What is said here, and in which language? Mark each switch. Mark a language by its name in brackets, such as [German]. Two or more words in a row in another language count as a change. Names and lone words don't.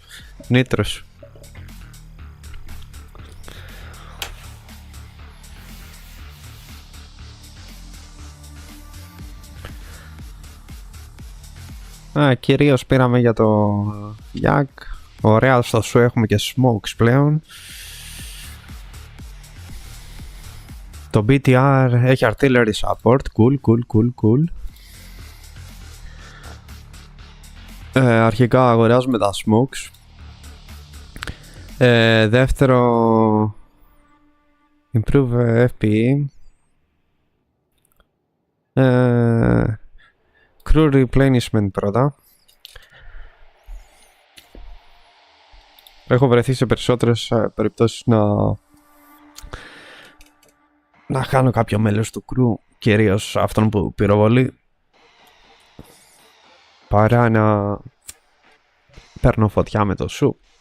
[Greek] Νίτρος. Κυρίως πήραμε για το Yak. Ωραία, στο σου έχουμε και smokes πλέον. Το BTR έχει [English] artillery support. Cool. [Greek] Αρχικά αγοράζουμε τα smokes. Δεύτερο, [English] improve FPE. Crew replenishment πρώτα. [Greek] Έχω βρεθεί σε περισσότερες περιπτώσεις να χάνω κάποιο μέλος του crew, κυρίως αυτόν που πυροβολεί, παρά να παίρνω φωτιά με το σου.